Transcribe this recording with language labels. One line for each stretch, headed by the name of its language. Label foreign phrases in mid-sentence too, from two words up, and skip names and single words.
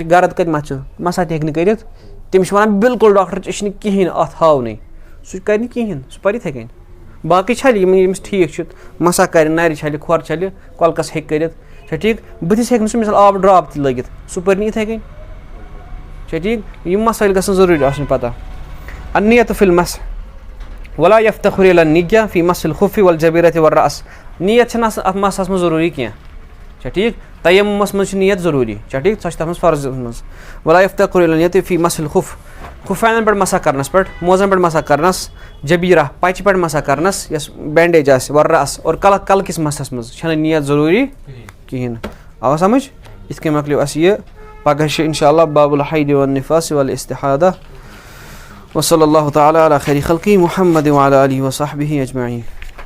Kashmiri: چھِ گرد کَتہِ مَتھ ژٕ مسح تہِ ہیٚکہِ نہٕ کٔرِتھ تٔمِس چھِ وَنان بِلکُل ڈاکٹر ژےٚ چھِنہٕ کِہیٖنۍ اَتھ ہاونٕے سُہ کَرِ نہٕ کِہیٖنۍ سُہ پَرِ یِتھَے کٔنۍ باقٕے چھَلہِ یِم ییٚمِس ٹھیٖک چھُ مسح کَرِ نَرِ چھَلہِ کھۄر چھَلہِ کۄلکَس ہیٚکہِ کٔرِتھ چھا ٹھیٖک بٕتھِس ہیٚکہِ نہٕ سُہ مِثال آب ڈرٛاپ تہِ لٲگِتھ سُہ پٔرِ نہٕ یِتھَے کٔنۍ چھا ٹھیٖک یِم مسٲیِل گژھن ضروٗری آسٕنۍ پَتہ
Arabic: النِیَتُ فی الْمَسح ولا یفتخر الی النِیَّہ فی مسح الخُفِّ والجبیرۃ والرأس
Kashmiri: نیت چھَنہٕ آسان اَتھ مسحس منٛز ضروٗری کینٛہہ چھا ٹھیٖک تیمُمَس منٛز چھِ نیت ضروٗری چھا ٹھیٖک سۄ چھِ تَتھ منٛز فرضَس منٛز
Arabic: ولا یفتخر الی النِیَّۃ فی مسح الخُفّ
Kashmiri: خُفینَن پٮ۪ٹھ مسح کَرنَس پٮ۪ٹھ موزَن پٮ۪ٹھ مسح کَرنَس جبیرہ پَچہِ پٮ۪ٹھ مسح کَرنَس یۄس بینڈیج آسہِ وَرَس اور کَلہٕ کِس مسحس منٛز چھَنہٕ نیت ضروٗری کِہیٖنۍ نہٕ آوا سَمٕجھ یِتھ کٔنۍ مۄکلیو اَسہِ یہِ پگاہ چھِ
Arabic: اِنشاء اللہ باب الحید والنفاس والاستحاضہ وصلی اللہ تعالیٰ علی خیر خلقی محمد وعلی آلہ وصحبہ اجمعین